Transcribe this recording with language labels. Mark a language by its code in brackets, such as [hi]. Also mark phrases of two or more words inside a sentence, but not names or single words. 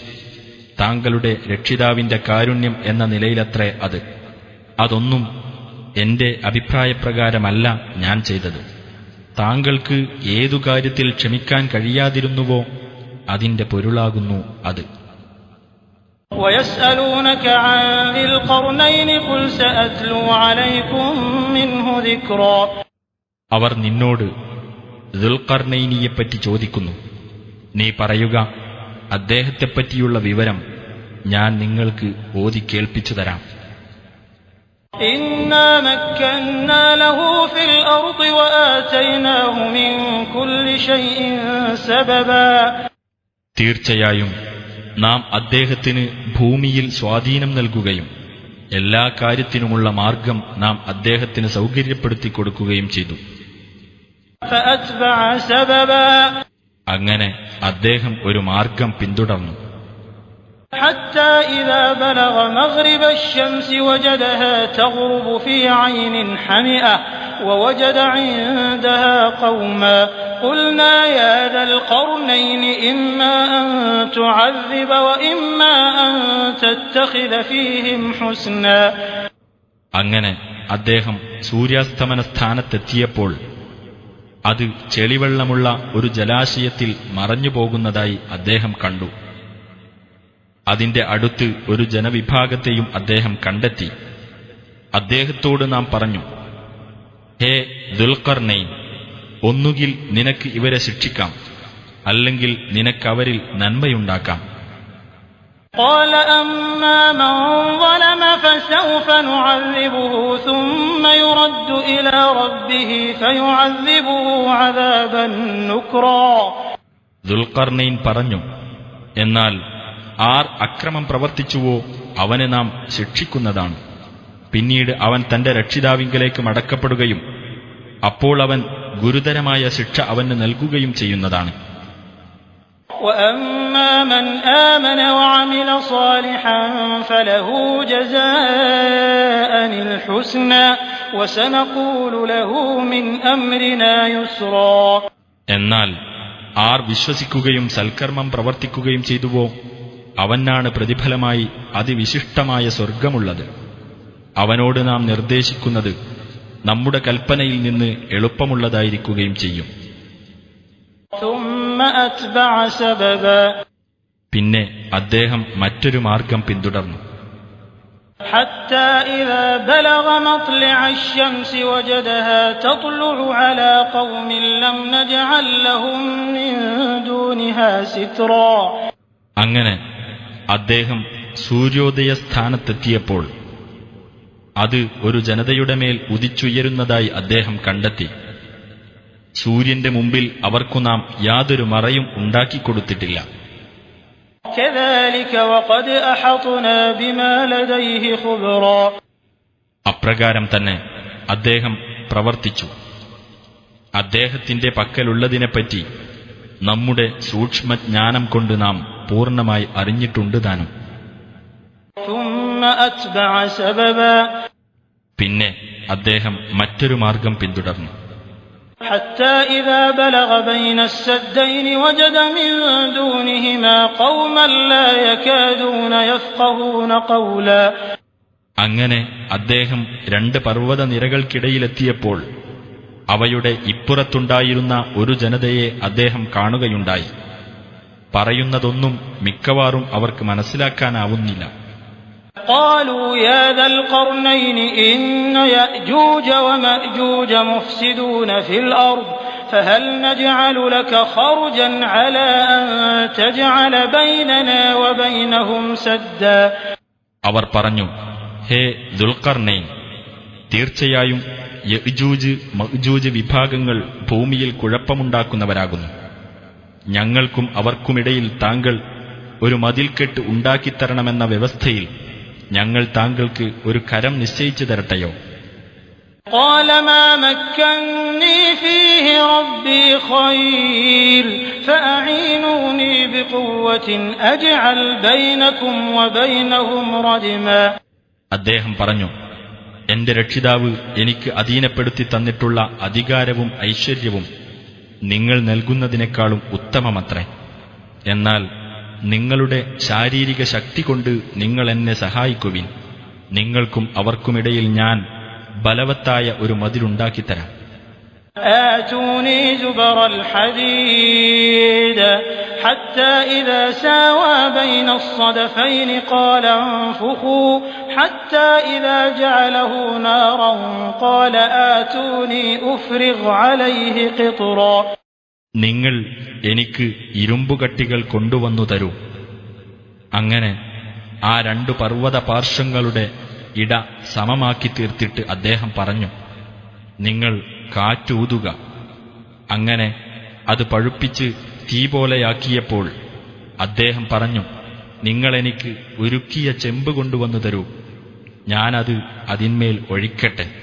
[ml] താങ്കളുടെ രക്ഷിതാവിന്റെ കാരുണ്യം എന്ന നിലയിലത്രേ അത്. അതൊന്നും എന്റെ അഭിപ്രായപ്രകാരമല്ല ഞാൻ ചെയ്തത്. താങ്കൾക്ക് ഏതു കാര്യത്തിൽ ക്ഷമിക്കാൻ കഴിയാതിരുന്നുവോ അതിന്റെ പൊരുളാകുന്നു അത്. [ar] ويسألونك عن ذي القرنين قل سأتلو عليكم منه ذكرا. [ml] അവർ നിന്നോട് ദുൽഖർനൈനിയെപ്പറ്റി ചോദിക്കുന്നു. നീ പറയുക, അദ്ദേഹത്തെപ്പറ്റിയുള്ള വിവരം ഞാൻ നിങ്ങൾക്ക് ഓതി കേൾപ്പിച്ചു തരാം. [ar] إنا مكنا له في الأرض وآتيناه من كل شيء سببا. [ml] തീർച്ചയായും നാം അദ്ദേഹത്തിന് ഭൂമിയിൽ സ്വാധീനം നൽകുകയും എല്ലാ കാര്യത്തിനുമുള്ള മാർഗം നാം അദ്ദേഹത്തിന് സൗകര്യപ്പെടുത്തി കൊടുക്കുകയും ചെയ്തു. [ar] فأتبع سببا. [ml] അങ്ങനെ അദ്ദേഹം ഒരു മാർഗം പിന്തുടർന്നു. [ar] حتى إذا بلغ مغرب الشمس وجدها تغرب في عين حمئة ووجد عندها قوما قلنا يا ذا القرنين إما أن تعذب وإما أن تتخذ فيهم حسنا. [ml] അങ്ങനെ അദ്ദേഹം സൂര്യാസ്തമന സ്ഥാനത്തെത്തിയപ്പോൾ അത് ചെളിവെള്ളമുള്ള ഒരു ജലാശയത്തിൽ മറഞ്ഞു പോകുന്നതായി അദ്ദേഹം കണ്ടു. അതിന്റെ അടുത്ത് ഒരു ജനവിഭാഗത്തെയും അദ്ദേഹം കണ്ടെത്തി. അദ്ദേഹത്തോട് നാം പറഞ്ഞു, ഹേ ദുൽഖർനൈൻ, ഒന്നുകിൽ നിനക്ക് ഇവരെ ശിക്ഷിക്കാം, അല്ലെങ്കിൽ നിനക്കവരിൽ നന്മയുണ്ടാക്കാം. [ar] قال أما من ظلم فسوف نعذبه ثم يرد إلى ربه فيعذبه عذابا نكرا. [ml] ദുൽഖർനൈൻ പറഞ്ഞു, എന്നാൽ ആർ അക്രമം പ്രവർത്തിച്ചുവോ അവനെ നാം ശിക്ഷിക്കുന്നതാണ്. പിന്നീട് അവൻ തന്റെ രക്ഷിതാവിങ്കലേക്ക് മടക്കപ്പെടുകയും അപ്പോൾ അവൻ ഗുരുതരമായ ശിക്ഷ അവന് നൽകുകയും ചെയ്യുന്നതാണ്. [ar] وأما من آمن وعمل صالحا فله جزاء الحسنى وسنقول له من أمرنا يسرا. [ml] എന്നാൽ ആർ വിശ്വസിക്കുകയും സൽക്കർമ്മം പ്രവർത്തിക്കുകയും ചെയ്തുവോ അവനാണ് പ്രതിഫലമായി അതിവിശിഷ്ടമായ സ്വർഗമുള്ളത്. അവനോട് നാം നിർദ്ദേശിക്കുന്നത് നമ്മുടെ കൽപ്പനയിൽ നിന്ന് എളുപ്പമുള്ളതായിരിക്കുകയും ചെയ്യും. പിന്നെ അദ്ദേഹം മറ്റൊരു മാർഗം പിന്തുടർന്നു. [ar] حتى إذا بلغ مطلع الشمس وجدها تطلع على قوم لم نجعل لهم من دونها سترا. [ml] അങ്ങനെ അദ്ദേഹം സൂര്യോദയ സ്ഥാനത്തെത്തിയപ്പോൾ അത് ഒരു ജനതയുടെ മേൽ ഉദിച്ചുയരുന്നതായി അദ്ദേഹം കണ്ടെത്തി. സൂര്യന്റെ മുമ്പിൽ അവർക്കു നാം യാതൊരു മറയും ഉണ്ടാക്കിക്കൊടുത്തിട്ടില്ല. അപ്രകാരം തന്നെ അദ്ദേഹം പ്രവർത്തിച്ചു. അദ്ദേഹത്തിന്റെ പക്കലുള്ളതിനെപ്പറ്റി നമ്മുടെ സൂക്ഷ്മജ്ഞാനം കൊണ്ട് നാം പൂർണ്ണമായി അറിഞ്ഞിട്ടുണ്ട് താനും. പിന്നെ അദ്ദേഹം മറ്റൊരു മാർഗം പിന്തുടർന്നു. [ar] حتى إذا بلغ بين السدين وجد من دونهما قوما لا يكادون يفقهون قولا. [ml] അങ്ങനെ അദ്ദേഹം രണ്ട് പർവ്വത നിരകൾക്കിടയിലെത്തിയപ്പോൾ അവയുടെ ഇപ്പുറത്തുണ്ടായിരുന്ന ഒരു ജനതയെ അദ്ദേഹം കാണുകയുണ്ടായി. പറയുന്നതൊന്നും മിക്കവാറും അവർക്ക് മനസ്സിലാക്കാനാവുന്നില്ല. [ar] قالوا يا ذا القرنين إن يأجوج ومأجوج مفسدون في الأرض فهل نجعل لك خرجا على أن تجعل بيننا وبينهم سدا. [ml] അവർ പറഞ്ഞു, ഹേ ദുൽഖർനൈൻ, തീർച്ചയായും യഅ്ജൂജ് മഅ്ജൂജ് വിഭാഗങ്ങൾ ഭൂമിയിൽ കുഴപ്പമുണ്ടാക്കുന്നവരാകുന്നു. ഞങ്ങൾക്കും അവർക്കുമിടയിൽ താങ്കൾ ഒരു മതിൽക്കെട്ട് ഉണ്ടാക്കിത്തരണമെന്ന വ്യവസ്ഥയിൽ ഞങ്ങൾ താങ്കൾക്ക് ഒരു കരം നിശ്ചയിച്ചു തരട്ടെയോ? [ar] قال ما مكنني فيه ربي خير فأعينوني بقوة أجعل بينكم وبينهم ردما. [ml] അദ്ദേഹം പറഞ്ഞു, എന്റെ രക്ഷിതാവ് എനിക്ക് അധീനപ്പെടുത്തി തന്നിട്ടുള്ള അധികാരവും ഐശ്വര്യവും നിങ്ങൾ നൽകുന്നതിനേക്കാളും ഉത്തമമത്രേ. എന്നാൽ നിങ്ങളുടെ ശാരീരിക ശക്തി കൊണ്ട് നിങ്ങൾ എന്നെ സഹായിക്കുവിൻ. നിങ്ങൾക്കും അവർക്കുമിടയിൽ ഞാൻ ബലവത്തായ ഒരു മതിലുണ്ടാക്കിത്തരാം. [ar] آتوني زبر الحديد حتى إذا ساوى بين الصدفين قال انفخوا حتى إذا جعله نارا قال آتوني أفرغ عليه قطرا. [ml] നിങ്ങൾ എനിക്ക് ഇരുമ്പുകട്ടികൾ കൊണ്ടുവന്നു തരൂ. അങ്ങനെ ആ 2 പർവ്വത പാർശ്വങ്ങളുടെ ഇട സമമാക്കി തീർത്തിട്ട് അദ്ദേഹം പറഞ്ഞു, നിങ്ങൾ കാറ്റൂതുക. അങ്ങനെ അത് പഴുപ്പിച്ച് തീ പോലെയാക്കിയപ്പോൾ അദ്ദേഹം പറഞ്ഞു, നിങ്ങളെനിക്ക് ഉരുക്കിയ ചെമ്പ് കൊണ്ടുവന്നു തരൂ, ഞാനത് അതിന്മേൽ ഒഴിക്കട്ടെ.